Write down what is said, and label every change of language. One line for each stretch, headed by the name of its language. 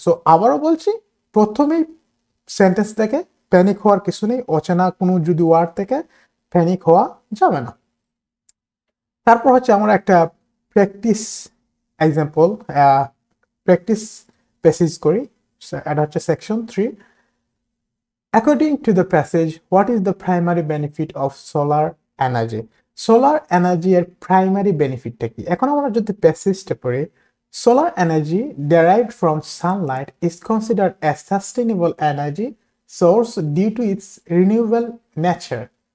Bangla: So আবারও বলছি, প্রথমেই সেন্টেন্স থেকে প্যানিক হওয়ার কিছু নেই। অচেনা কোনো যদি ওয়ার্ড থেকে প্যানিক হওয়া যাবে না। তারপর হচ্ছে আমরা একটা প্র্যাকটিস এক্সাম্পল, প্র্যাকটিস প্যাসেজ করি। এটা হচ্ছে section 3।
English: According to the passage, what is the primary benefit of solar energy?
Bangla: Solar energy এর প্রাইমারি বেনিফিটটা কি? এখন আমরা যদি প্যাসেজটা পড়ি,
English: solar energy derived from sunlight is considered a sustainable energy source due to its renewable nature.